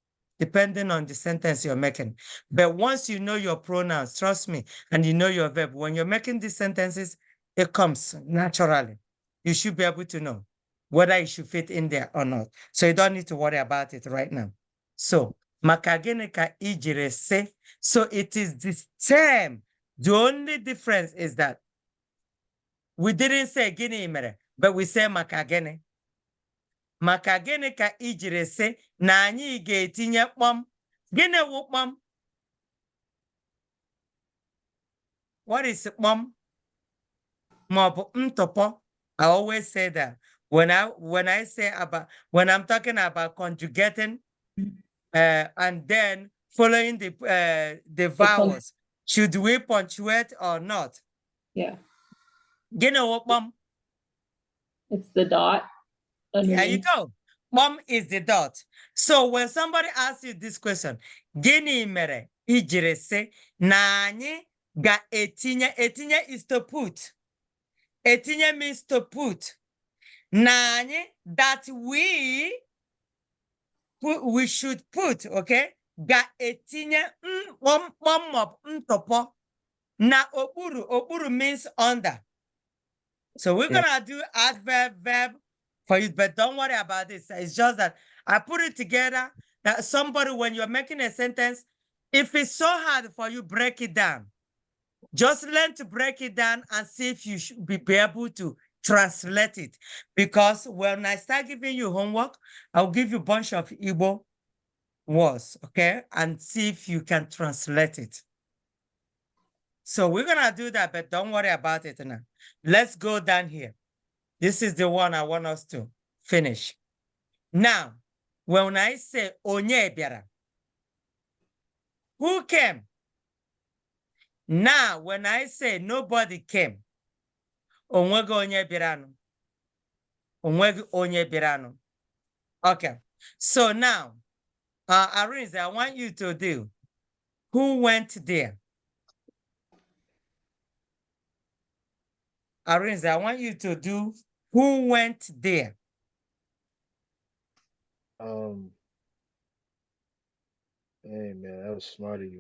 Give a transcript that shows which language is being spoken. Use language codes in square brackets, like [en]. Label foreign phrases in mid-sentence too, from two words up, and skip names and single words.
[en] No. depending on the sentence you're making. But once you know your pronouns, trust me, and you know your verb, when you're making these sentences, it comes naturally. You should be able to know whether it should fit in there or not. So you don't need to worry about it right now. So, [ig] maka gịnị ka i jiri sị? [en] So it is the same. The only difference is that we didn't say [ig] gịnị mere, [en] but we say [ig] maka gịnị. Maka gịnị ka i jiri sị na anyị ga-etinye kpọm? Gịnị wụ kpọm? [en] What is kpọm? [ig] Maọbụ ntụpọ. [en] I always say that when I'm talking about conjugating and then following the vowels, should we punctuate or not? Yeah. Gịnị wụ kpọm? It's the dot. There you Underneath. go. Mom is the dot. So when somebody asks you this question, [ig] gịnị mere i jiri sị na anyị ga-etinye, etinye [en] is to put. Etinye means to put. [ig] Na anyị, [en] that we should put, okay? [ig] Ga-etinye kpọm maọbụ ntụpọ na okpuru. [en] Okpuru means under. So we're gonna do adverb, verb for you, but don't worry about this. It's just that I put it together that somebody, when you're making a sentence, if it's so hard for you, break it down. Just learn to break it down and see if you should be able to translate it. Because when I start giving you homework, I'll give you a bunch of Igbo words, okay? And see if you can translate it. So we're gonna do that, but don't worry about it now. Let's go down here. This is the one I want us to finish. Now, when I say [ig] onye bịara, [en] who came? Now, when I say nobody came, onwego onye bịaranụ. Onwego onye bịaranụ. Okay. So now, Arinze, I want you to do who went there. Arinze, I want you to do who went there. Hey man, that was smart of you.